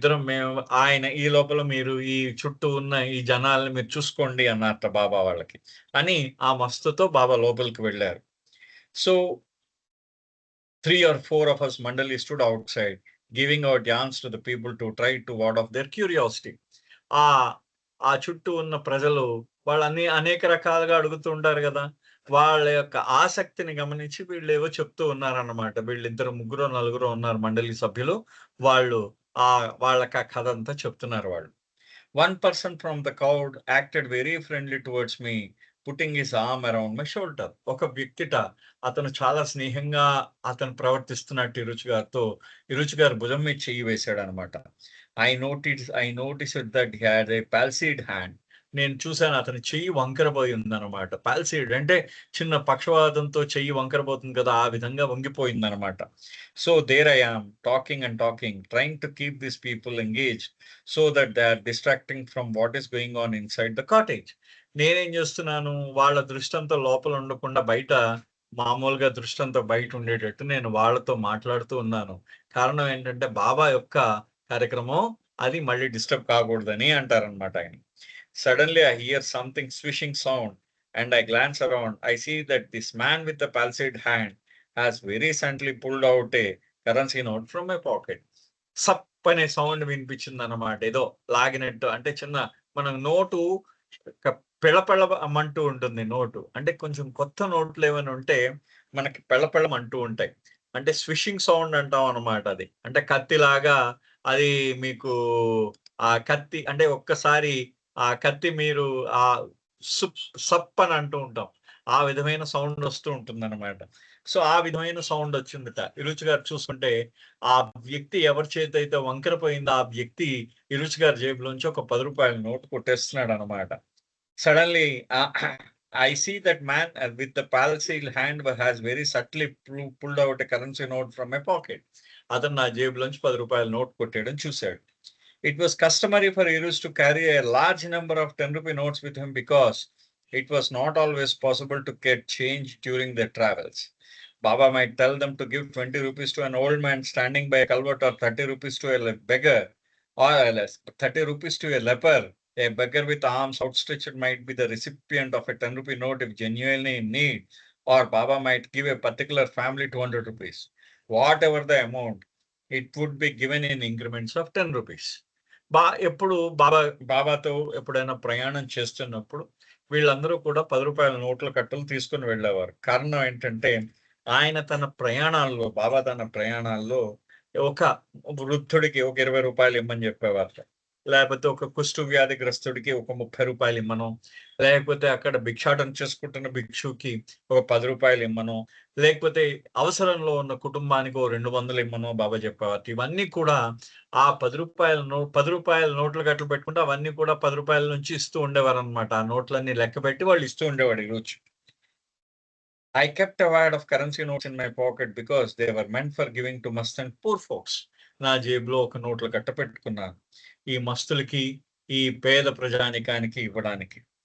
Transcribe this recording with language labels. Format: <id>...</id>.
<te>మేము ఆయన ఈ లోపల మీరు ఈ చుట్టూ ఉన్న ఈ జనాల్ని మీరు చూసుకోండి అన్నారట బాబా వాళ్ళకి. అని ఆ మస్తుతో బాబా లోపలికి వెళ్ళారు.</te> <en>So 3 or 4 of us Mandali stood outside, giving out yarns to the people to try to ward off their curiosity.</en> <te>ఆ ఆ చుట్టూ ఉన్న ప్రజలు వాళ్ళన్ని అనేక రకాలుగా అడుగుతూ ఉంటారు గదా! వాళ్ళ యొక్క ఆసక్తిని గమనించి వీళ్ళేవో చెప్తూ ఉన్నారన్నమాట. వీళ్ళిద్దరు, ముగ్గురో, నలుగురో ఉన్నారు మండలి సభ్యులు. వాళ్ళు వాళ్ళకి ఆ కథంతా చెప్తున్నారు వాళ్ళు.</te> <en>One person from the crowd acted very friendly towards me, putting his arm around my shoulder.</en> <te>ఒక వ్యక్తిట అతను చాలా స్నేహంగా అతను ప్రవర్తిస్తున్నట్టు ఇరుచి గారు భుజం మీద చెయ్యి వేశాడనమాట.</te> <en>I noticed that he had a palsied hand.</en> <te>నేను చూసాను అతని చెయ్యి వంకరబోయి ఉందనమాట. పాల్సీడ్ అంటే చిన్న పక్షవాతంతో చెయ్యి వంకరబోతుంది కదా! ఆ విధంగా వంగిపోయిందనమాట.</te> <en>So there I am talking and talking, trying to keep these people engaged so that they are distracting from what is going on inside the cottage.</en> <te>నేనేం చేస్తున్నాను, వాళ్ళ దృష్టంతో లోపల ఉండకుండా మామూలుగా దృష్టంతో బయట ఉండేటట్టు నేను వాళ్ళతో మాట్లాడుతూ ఉన్నాను. కారణం ఏంటంటే బాబా యొక్క కార్యక్రమం అది మళ్ళీ డిస్టర్బ్ కాకూడదని అంటారనమాట ఆయన.</te> <en>Suddenly I hear something swishing sound and I glance around. I see that this man with the palsied hand has very suddenly pulled out a currency note from my pocket.</en> <te>సప్ అనే sound వినిపించిందన్నమాట. ఏదో లాగినట్టు అంటే మనం note పెళపెళమంటూ ఉంటుంది note. అంటే కొంచెం కొత్త నోట్లు ఏమైనా ఉంటే మనకి పెళపెళమంటూ ఉంటాయి. అంటే స్విషింగ్ సౌండ్ అంటాం అన్నమాట అది. అంటే కత్తిలాగా అది మీకు ఆ కత్తి అంటే ఒక్కసారి ఆ కత్తి మీరు సప్ అని అంటూ ఉంటాం. ఆ విధమైన సౌండ్ వస్తూ ఉంటుందన్నమాట. సో, ఆ విధమైన సౌండ్ వచ్చిందట. ఇరుచి గారు చూసుకుంటే, ఆ వ్యక్తి ఎవరి చేతైతే వంకరపోయిందో, ఆ వ్యక్తి ఇరుచి గారి జేబులోంచి ఒక రూ. 10 note కొట్టేస్తున్నాడనమాట.</te> <en>Suddenly, I see that man with the palsied hand has very subtly pulled out a currency note from my pocket.</en> <te>అతను నా జేబులోంచి రూ. 10 నోట్ కొట్టేయడం చూశాడు.</te> <en>It was customary for Irus to carry a large number of 10 rupee notes with him because it was not always possible to get change during their travels. Baba might tell them to give 20 rupees to an old man standing by a culvert or 30 rupees to a beggar or 30 rupees to a leper. A beggar with arms outstretched might be the recipient of a 10 rupee note if genuinely in need, or Baba might give a particular family 200 rupees. Whatever the amount, it would be given in increments of 10 rupees.</en> <te>ఎప్పుడు బాబాతో ఎప్పుడైనా ప్రయాణం చేస్తున్నప్పుడు వీళ్ళందరూ కూడా రూ. 10 నోట్ల కట్టలు తీసుకొని వెళ్ళేవారు. కారణం ఏంటంటే ఆయన బాబా తన ప్రయాణాల్లో ఒక వృద్ధుడికి ఒక రూ. 20 ఇమ్మని చెప్పేవారట. లేకపోతే ఒక కుష్టు వ్యాధిగ్రస్తుడికి ఒక రూ. 30 ఇమ్మనో, లేకపోతే అక్కడ భిక్షాటన చేసుకుంటున్న భిక్షుకి ఒక రూ. 10 ఇమ్మనో, లేకపోతే అవసరంలో ఉన్న కుటుంబానికి ఓ 200 ఇమ్మనో బాబా చెప్పేవారు. ఇవన్నీ కూడా ఆ రూ. 10 నోట్ల కట్టలు పెట్టుకుంటే అవన్నీ కూడా రూ. 10 నుంచి ఇస్తూ ఉండేవారనమాట. ఆ నోట్లన్నీ లెక్కపెట్టి వాళ్ళు ఇస్తూ ఉండేవాడు ఈరోజు.</te> <en>I kept a wad of currency notes in my pocket because they were meant for giving to must and poor folks.</en> <te>నా జేబులో ఒక నోట్ల కట్ట పెట్టుకున్నాను. ఈ మస్తులకి, ఈ పేద ప్రజానికానికి ఇవ్వడానికి.</te>